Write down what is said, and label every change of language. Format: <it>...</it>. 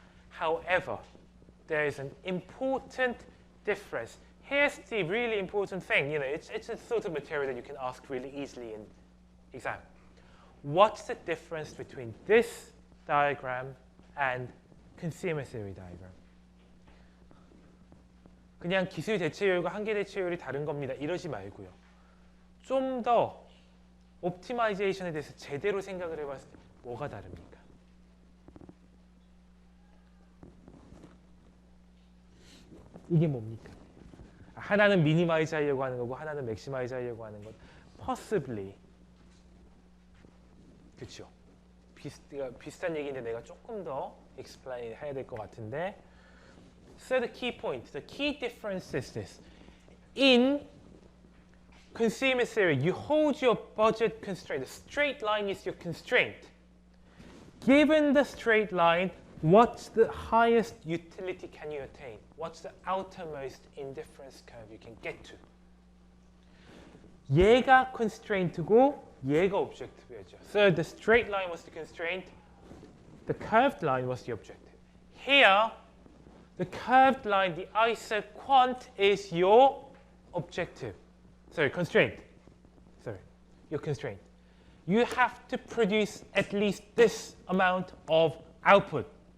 <en>However, there is an important difference. Here's the really important thing. It's a sort of material that you can ask really easily in exam. What's the difference between this diagram and consumer theory diagram?</en> <ko>그냥 기술 대체율과 한계 대체율이 다른 겁니다. 이러지 말고요. 좀 더 옵티마이제이션에 대해서 제대로 생각을 해봤을 때 뭐가 다릅니까? 이게 뭡니까? 하나는 미니마이즈 하려고 하는 거고 하나는 맥시마이즈 하려고 하는 것.</ko> <en>Possibly.</en> <ko>그렇죠. 비슷한 얘기인데 내가 조금 더 explain 해야 될 것 같은데.</ko> <en>So the key point, the key difference is this. In consumer theory, you hold your budget constraint. The straight line is your constraint. Given the straight line, what's the highest utility can you attain? What's the outermost indifference curve you can get to?</en> <ko>얘가 constraint고 얘가 objective였죠.</ko> <en>So the straight line was the constraint. The curved line was the objective. Here, the curved line, the isoquant, is your objective. Sorry, constraint. Sorry, your constraint. You have to produce at least this amount of output.</en>